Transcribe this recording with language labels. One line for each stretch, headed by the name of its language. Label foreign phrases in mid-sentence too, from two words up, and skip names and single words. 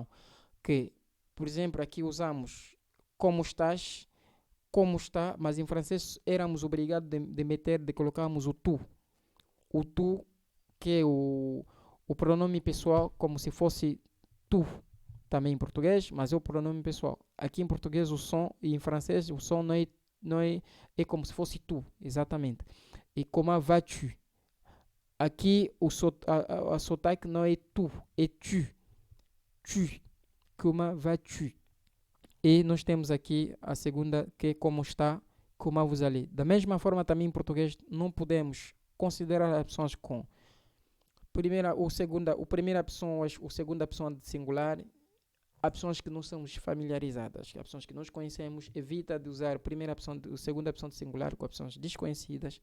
Portuguese: Que, por exemplo, aqui usamos como estás, como está, mas em francês éramos obrigados de colocarmos o tu. O tu, que é o pronome pessoal, como se fosse tu, também em português, mas é o pronome pessoal. Aqui em português o som, e em francês o som é como se fosse tu, exatamente.
French: E comment vas-tu?
Portuguese: Aqui a sotaque não é tu, é tu.
French: Tu. Comment vas-tu?
Portuguese: E nós temos aqui a segunda, que é como está,
French: comment vous allez.
Portuguese: Da mesma forma, também em português, não podemos considerar as opções com primeira ou segunda, ou primeira opção ou segunda opção de singular, opções que não somos familiarizadas, opções que nós conhecemos. Evita de usar a primeira opção, a segunda opção de singular com opções desconhecidas.